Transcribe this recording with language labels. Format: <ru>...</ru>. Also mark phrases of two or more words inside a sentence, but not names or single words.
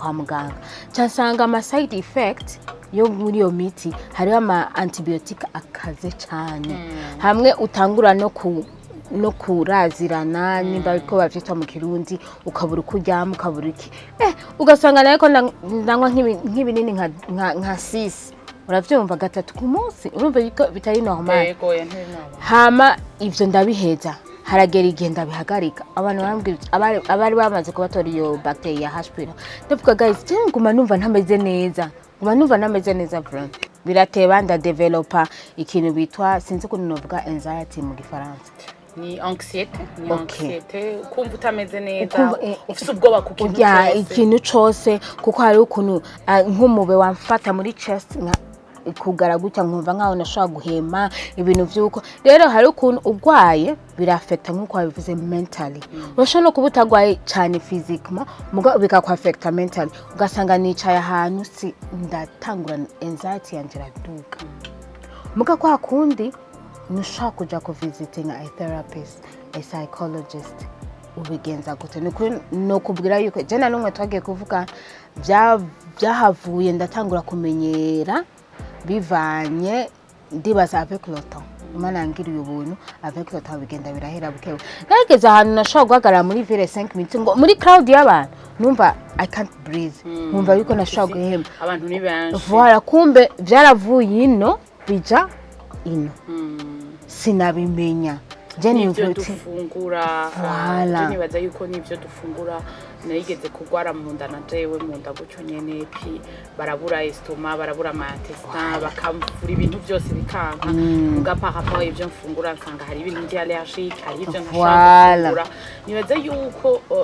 <rn>kwa muganga cyasanga ama</rn> <en>side effect</en> <rn>yo muri iyo miti hari ama antibiotic akaze cyane hamwe utangura no kurazirana nimba biko bavyita mu Kirundi ukabura kuryama ukabura iki ugasanga nayo ko ndangwa nk'ibinini nka 6 uravyumva gatatu ku munsi urumva bitari normal hama ivyo ndabiheza haragera igenda bihagarika abantu bambwira abari bamaze kubatora iyo bacteria ya H. ndavuga guys nguma numva ntameze neza bro birateba nda developer ikintu bitwa sinzi ko novuga anxiety mu Gifaransa ni anxiety kumva utameze neza ufite ubwoba ku kintu cyose ikintu cyose kuko hari ukuntu nk'umube wamfata muri chest kugara gutya nkumva nkaho nashaka guhema ibintu byuko rero hari ukuntu ugwaye birafecta nkuko wabivuze mentally urashobora no kubutagwaye cyane physically muga bikakwafecta mentally ugasanga nicaye ahantu si ndatangura anxiety yanjye raduka muga kwa kundi nushaka kuja ku</rn> <en>visiting a therapist a psychologist</en> <rn>ubigenza gute no kubwira yuko jana numwe twagiye kuvuga byahavuye ndatangura kumenyera bivanye ndibaza</rn> <fr>avec le temps</fr> <rn>imana ngiriye ubuntu</rn> <fr>avec le temps</fr> <rn>bigenda birahera bukewe nageze ahantu nashaka guhagarara muri ville 5 minutes ngo muri crowd y'abantu numva</rn> <en>I can't breathe</en> <rn>numva yuko nashaka guhema abantu ni benshi voilà kumbe byaravuye ino bija ino sinabimenya nibyo dufungura nibaza yuko nibyo dufungura nayigeze kugwara mu nda na jewe mu nda gucyo nyene pi barabura estoma barabura intestin bakamvura ibintu byose bikanka mugapaka ibyo mfungura nsanga hari ibintu ndi allergique hari ibyo ntashaka kugura nibaza yuko</rn>